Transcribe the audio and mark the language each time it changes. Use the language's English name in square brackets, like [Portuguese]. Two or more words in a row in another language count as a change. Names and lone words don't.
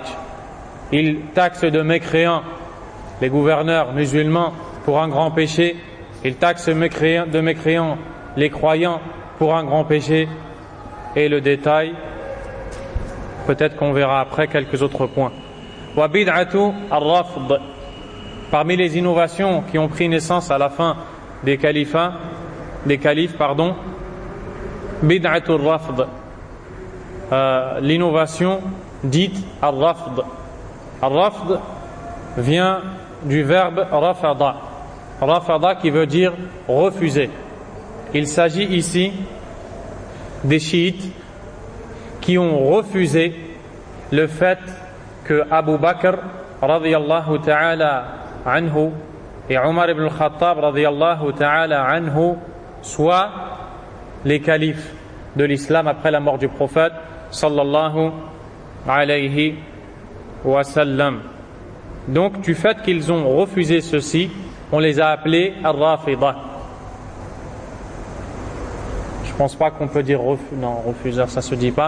[French] Ils taxent de mécréants les gouverneurs musulmans pour un grand péché, ils taxent de mécréants les croyants pour un grand péché, et le détail, peut-être qu'on verra après quelques autres points. [Arabic] وبدعة الرفض. [French] Parmi les innovations qui ont pris naissance à la fin des califes, [Arabic] بدعة الرفض, [French] l'innovation dite ar-rafd. Ar-rafd vient du verbe rafada. Rafada qui veut dire refuser. Il s'agit ici des chiites qui ont refusé le fait que Abu Bakr [Arabic] رضي الله تعالى عنه [French] et Omar ibn al-Khattab [Arabic] رضي الله تعالى عنه [French] soient les califes de l'islam après la mort du prophète [Arabic] صلى الله عليه وسلم. [French] Donc du fait qu'ils ont refusé ceci, on les a appelés Ar-Rafida. Je pense pas qu'on peut dire refuseur, ça se dit pas.